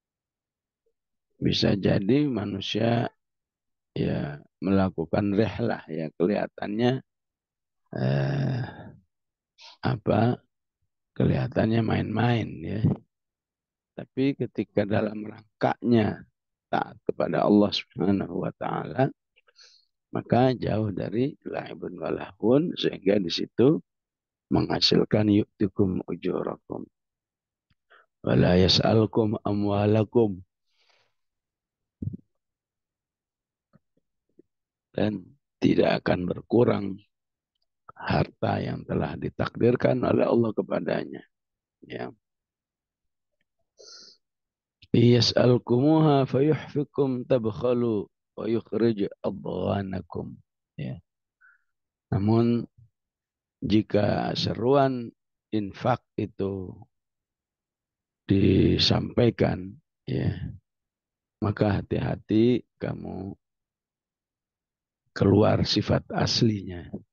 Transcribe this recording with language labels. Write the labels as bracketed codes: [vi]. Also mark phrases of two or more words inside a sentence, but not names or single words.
[id] Bisa jadi manusia ya melakukan rihlah, ya kelihatannya eh, apa kelihatannya main-main ya. Tapi ketika dalam rangkanya taat kepada Allah [ar] Subhanahu wa taala, [id] maka jauh dari [ar] la'ibun walahun, [id] sehingga di situ menghasilkan [ar] yu'tikum ujurakum wala yas'alkum amwalakum, [id] dan tidak akan berkurang harta yang telah ditakdirkan oleh Allah kepadanya. Ya. [ar] Yas'alkumuha fayuhfikum tabkhalu wa yukhrij adghanakum. [id] Ya. Namun jika seruan infak itu disampaikan, ya, maka hati-hati kamu keluar sifat aslinya.